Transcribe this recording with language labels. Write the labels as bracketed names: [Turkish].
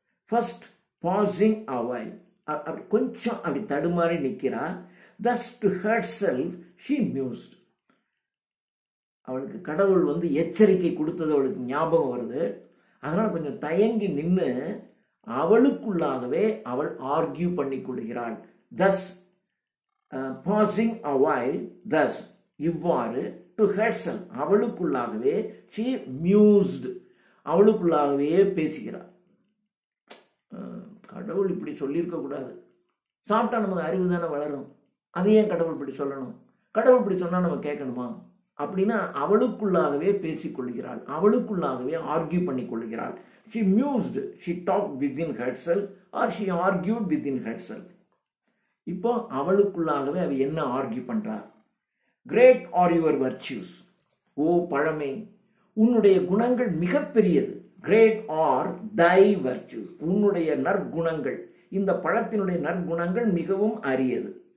[English] first passing away, [Tamil] அப்படி கொஞ்சம் அப்படி தடுமாறி நிற்கிறா. [English] thus to herself she mused, [Tamil] அவளுக்கு கடவுள் எச்சரிக்கை கொடுத்தது அவளுக்கு ஞாபகம் வருது. அதனால கொஞ்சம் தயங்கி நின்று அவளுக்குள்ளாகவே அவள் ஆர்கியூ பண்ணி கொள்கிறாள். [English] thus pausing a while, [Tamil] thus இவ்வாறு, to herself அவளுக்குள்ளாகவே, she mused அவளுக்குள்ளாகவே பேசுகிறாள். கடவுள் இப்படி சொல்லியிருக்க கூடாது, சாப்பிட்டா நமக்கு அறிவு தானே வளரும், அது ஏன் கடவுள் இப்படி சொல்லணும், கடவுள் இப்படி சொன்னா நம்ம கேட்கணுமா அப்படின்னா அவளுக்குள்ளாகவே பேசிக்கொள்கிறாள், அவளுக்குள்ளாகவே ஆர்கியூ பண்ணி கொள்கிறாள். [English] she mused, she talked within herself or she argued within herself. [Tamil] இப்போ அவளுக்குள்ளாகவே அவ என்ன ஆர்கியூ பண்றார்? [English] great are your virtues, [Tamil] ஓ பழமே உன்னுடைய குணங்கள் மிகப்பெரியது. [English] great are thy virtues, [Tamil] உன்னுடைய நற்குணங்கள், இந்த பழத்தினுடைய நற்குணங்கள் மிகவும் அரியது.